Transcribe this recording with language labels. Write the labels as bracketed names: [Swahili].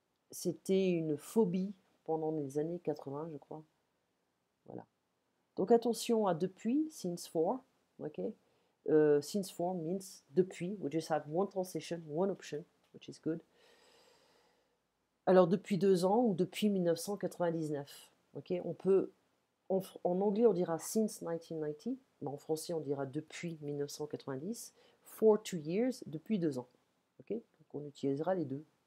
[French] c'était une phobie pendant les années 80, je crois. Voilà. Donc attention à depuis, since for, ok? [English] Since for means depuis. We just have one translation, one option, which is good. [French] Alors depuis 2 ans ou depuis 1999, ok? On peut, en anglais on dira [English] since 1990, [French] mais en français on dira depuis 1990. [English] For 2 years, [French] depuis 2 ans, ok? Donc on utilisera les deux.